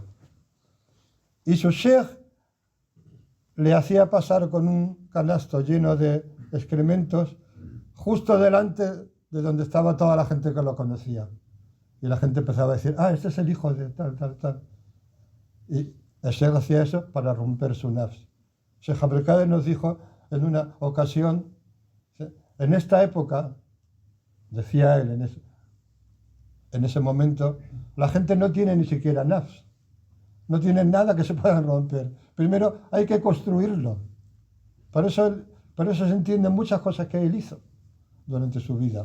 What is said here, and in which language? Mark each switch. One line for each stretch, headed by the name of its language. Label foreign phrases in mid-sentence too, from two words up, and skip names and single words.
Spanish: Y su sheikh le hacía pasar con un canasto lleno de excrementos justo delante de donde estaba toda la gente que lo conocía. Y la gente empezaba a decir, este es el hijo de tal, tal, tal. Y el Sheikh hacía eso para romper su nafs. Sheikh Abdul Qadir nos dijo en una ocasión, en esta época, decía él en ese momento, la gente no tiene ni siquiera nafs. No tiene nada que se pueda romper. Primero hay que construirlo. Por eso se entienden muchas cosas que él hizo durante su vida.